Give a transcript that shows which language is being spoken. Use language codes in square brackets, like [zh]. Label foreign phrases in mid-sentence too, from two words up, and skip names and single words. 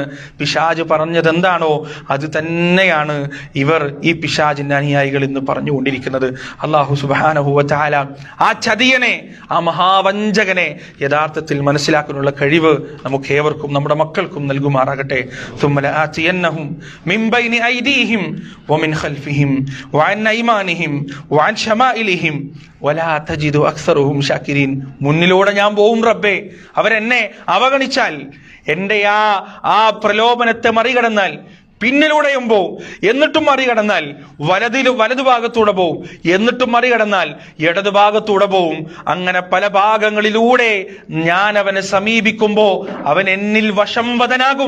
[ml] പിശാച് പറഞ്ഞത് എന്താണോ അത് തന്നെയാണ് ഇവർ, ഈ പിശാചിന്റെ അനുയായികൾ ഇന്ന് പറഞ്ഞുകൊണ്ടിരിക്കുന്നത്. [ar] الله سبحانه وتعالى [ml] ആ ചതിയനെ, ആ മഹാവഞ്ചകനെ യഥാർത്ഥത്തിൽ മനസ്സിലാക്കാനുള്ള കഴിവ് നമുക്ക് ഏവർക്കും നമ്മുടെ മക്കൾക്കും നൽകുമാറാകട്ടെ. [ar] ثم لآتينهم من بين أيديهم ومن خلفهم وعن أيمانهم وعن شمائلهم ولا تجد أكثرهم شاكرين. [ml] മുന്നിലൂടെ ഞാൻ പോവും റബ്ബേ, അവരെന്നെ അവഗണിച്ചാൽ, എന്റെ ആ പ്രലോഭനത്തെ മറികടന്നാൽ പിന്നിലൂടെയും പോവും, എന്നിട്ടും മറികടന്നാൽ വലതുഭാഗത്തൂടെ പോവും, എന്നിട്ടും മറികടന്നാൽ ഇടതുഭാഗത്തൂടെ പോവും. അങ്ങനെ പല ഭാഗങ്ങളിലൂടെ ഞാൻ അവനെ സമീപിക്കുമ്പോ അവൻ എന്നിൽ വശംവദനാകും.